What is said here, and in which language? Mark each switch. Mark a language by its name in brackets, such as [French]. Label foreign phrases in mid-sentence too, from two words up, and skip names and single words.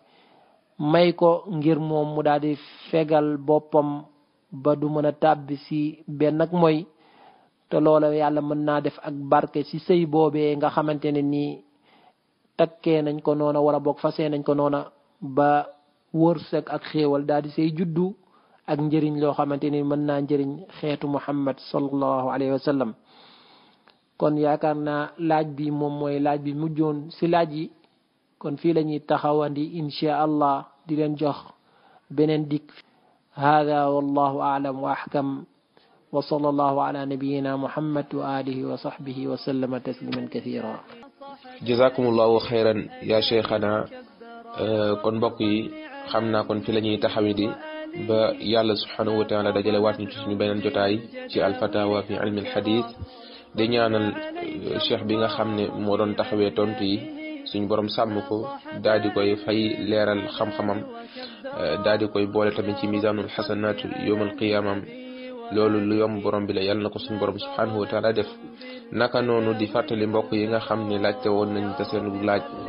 [Wolof] may ko ngir moom mu daal di fegal boppam ba du mën a tàbbi si benn ak mooy te loola yàlla mën naa def ak barke si sëy boobee nga xamante ne nii takkee nañ ko noona wala boog fasee nañ ko noona ba wërsëg ak xéewal daal di say juddu ak njëriñ loo xamante ni mën naa njëriñ xeetu Muhammad [Arabic] صلى الله عليه وسلم [Wolof] kon yaakaar naa laaj bi moom mooy laaj bi mujjoon si laaj yi kon fii la ñuy taxawandi [Arabic] إن شاء الله [Wolof] di leen jox beneen dikk [Arabic] هذا والله أعلم وأحكم وصلى الله على نبينا محمد وعلى آله وصحبه وسلم تسليما كثيرا جزاكم الله خيرا يا شيخنا [Wolof] kon mbokk yi xam naa kon fi la ñuy taxawi di ba yàlla [Arabic] سبحانه وتعالى [Wolof] dajale waat ñu ci suñu beneen jotaay ci [Arabic] الفتاوى في علم الحديث [Wolof] di ñaanal cheikh bi nga xam ne moo doon taxawee tontu yi suñ borom sàmm ko daal di koy fay leeral xam-xamam daal di koy boole tamit ci [Arabic] ميزان الحسنات يوم القيامة [Wolof] loolu lu yomb borom bi la yàlla na ko suñ borom [Arabic] سبحانه وتعالى [Wolof] def naka noonu di fàttali mbokk yi nga xam ne laajte woon nañ te seen laaj